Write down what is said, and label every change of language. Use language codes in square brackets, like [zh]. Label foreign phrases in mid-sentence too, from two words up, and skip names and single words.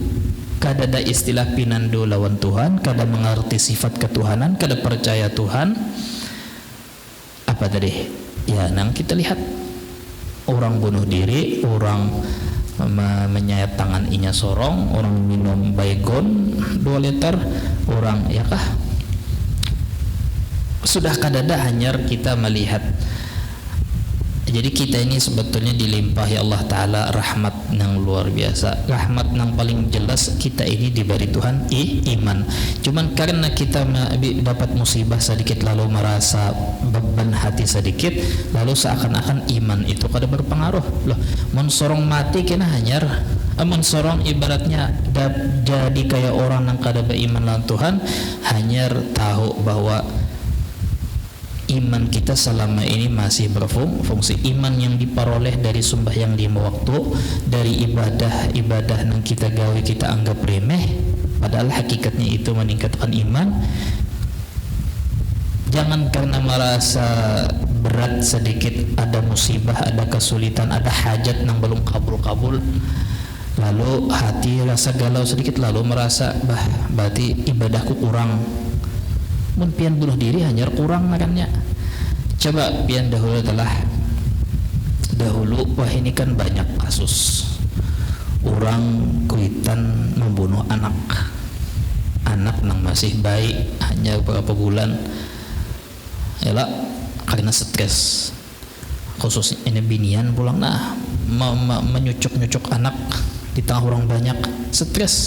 [bjn] kada ada istilah pinando lawan Tuhan, kada mengerti sifat ketuhanan, kada percaya Tuhan, apa tadi ya nang kita lihat orang bunuh diri, orang menyayat tangan inya sorong, orang minum baygon 2 liter, orang ya kah sudah kadada hanyar kita melihat. [id] Jadi kita ini sebetulnya dilimpahi Allah Ta'ala rahmat yang luar biasa. Rahmat yang paling jelas kita ini diberi Tuhan iman. [bjn] Cuman karena kita dapat musibah sedikit lalu merasa beban hati sedikit, lalu seakan-akan iman itu kada berpengaruh. Loh, mensorong mati kena hanyar, mensorong ibaratnya jadi kayak orang yang kada beriman lawan Tuhan, hanyar tahu bahwa iman kita selama ini masih berfungsi. Iman yang diperoleh dari sembahyang 5 waktu, dari ibadah yang kita gawe kita anggap remeh, padahal hakikatnya itu meningkatkan iman. [id] Jangan karena merasa berat sedikit, ada musibah, ada kesulitan, ada hajat yang belum kabul-kabul, lalu hati rasa galau sedikit, lalu merasa berarti ibadahku kurang. [bjn] Mun pian bunuh diri hanya kurang makannya. Coba pian dahulu telah dahulu wah ini kan banyak kasus orang kuitan membunuh anak nang masih bayi hanya beberapa bulan yalah karena stres, khusus ini binian pulang menyucuk anak di tengah orang banyak, stres.